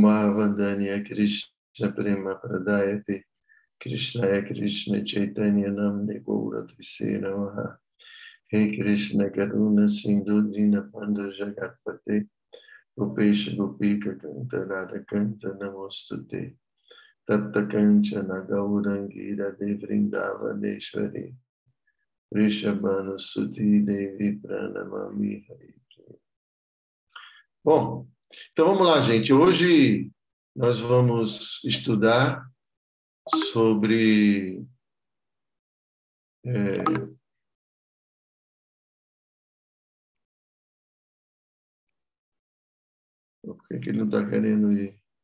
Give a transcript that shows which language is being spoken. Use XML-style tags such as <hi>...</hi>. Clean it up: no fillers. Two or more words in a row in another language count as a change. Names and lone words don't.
<sa>Mahavandanya Krishna Prema Pradayate Krishnaya Krishna Chaitanya Namne Gaura Trise Namaha He Krishna Karuna Sindhu Dinapanda Jagatpate Gopesha Gopika Kanta Radha Kanta Namostute Tatta Kanchana Gaurangira Devrindavaneshwari Rishabhanu Suti Devi Pranamami Hari.</sa> <pt>Bom, então vamos lá, gente. Hoje nós vamos estudar sobre por que ele não está querendo ir?</pt>